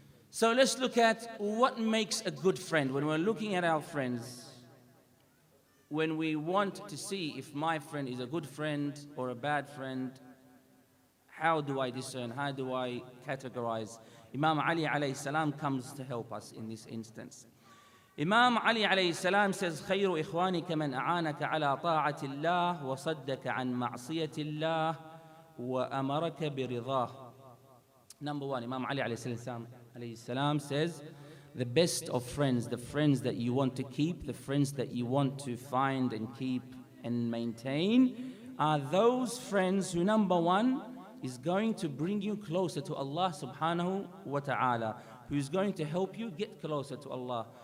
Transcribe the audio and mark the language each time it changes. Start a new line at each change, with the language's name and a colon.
English: So let's look at what makes a good friend. When we're looking at our friends, when we want to see if my friend is a good friend or a bad friend, how do I discern? How do I categorize? Imam Ali alayhi salam comes to help us in this instance. Imam Ali alayhi salam says,
Arabic: خير إخوانك من أعانك على طاعة الله وصدك عن معصية الله وأمرك برضاه.
English: Number one, Imam Ali alayhi salam says, the best of friends, the friends that you want to keep, the friends that you want to find and keep and maintain, are those friends who, number one, is going to bring you closer to Allah subhanahu wa ta'ala, who's going to help you get closer to Allah.